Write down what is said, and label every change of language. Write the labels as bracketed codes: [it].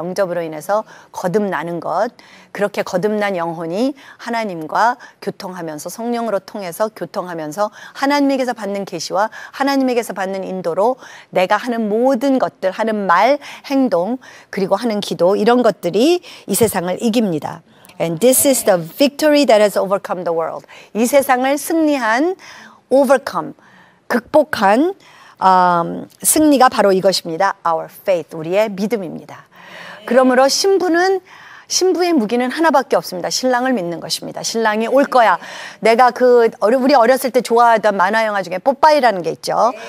[ko] 영접으로 인해서 거듭나는 것, 그렇게 거듭난 영혼이 하나님과 교통하면서 성령으로 통해서 교통하면서 하나님에게서 받는 계시와 하나님에게서 받는 인도로 내가 하는 모든 것들, 하는 말, 행동, 그리고 하는 기도, 이런 것들이 이 세상을 이깁니다. [en] And this is the victory that has overcome the world. [ko] 이 세상을 승리한, overcome, 극복한 승리가 바로 이것입니다. [en] Our faith, [ko] 우리의 믿음입니다. 그러므로 신부의 무기는 하나밖에 없습니다. 신랑을 믿는 것입니다. 신랑이 올 거야. 내가 우리 어렸을 때 좋아하던 만화 영화 중에 뽀빠이라는 게 있죠.